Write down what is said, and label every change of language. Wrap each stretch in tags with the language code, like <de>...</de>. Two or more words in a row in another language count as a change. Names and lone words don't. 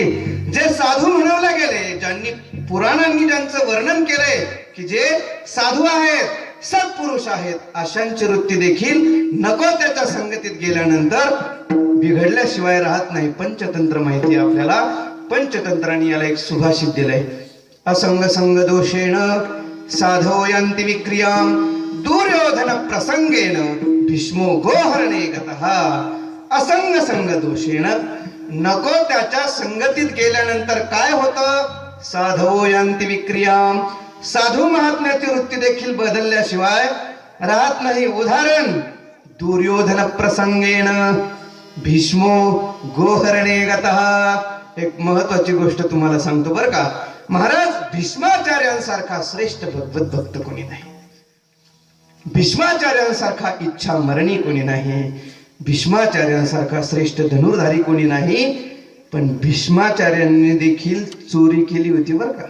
<mr>जे साधू म्हणवल्या गेले, ज्यांनी पुराणांनी ज्यांचं वर्णन केलंय की जे साधू आहेत, सत्पुरुष आहेत, अशांची वृत्ती देखील नको त्याच्या संगतीत गेल्यानंतर बिघडल्याशिवाय राहत नाही. पंचतंत्र माहिती आपल्याला. पंचतंत्रांनी याला एक सुभाषित दिलंय.</mr> <sa>असंग संग दोषेण साधो यंति विक्रियाम दुर्योधन प्रसंगेन भीष्मो गोहरणे गतः. असंग संग दोषेण,</sa> <mr>नको त्याच्या संगतीत गेल्यानंतर काय होतं?</mr> <sa>साधो यंति विक्रियाम,</sa> <mr>साधू महात्म्याची वृत्ती देखील बदलल्याशिवाय राहत नाही. उदाहरण,</mr> <sa>दुर्योधन प्रसंगेन भीष्मो गोहरणे गतः.</sa> <mr>एक महत्वाची गोष्ट तुम्हाला सांगतो बरं का महाराज. भीष्माचार्यांसारखा श्रेष्ठ भगवत भक्त कोणी नाही. भीष्माचार्यांसारखा इच्छा मरणी कोणी नाही. भीष्माचार्यांसारखा श्रेष्ठ धनुर्धारी कोणी नाही. पण भीष्माचार्यांनी देखील चोरी केली होती बरं का.</mr>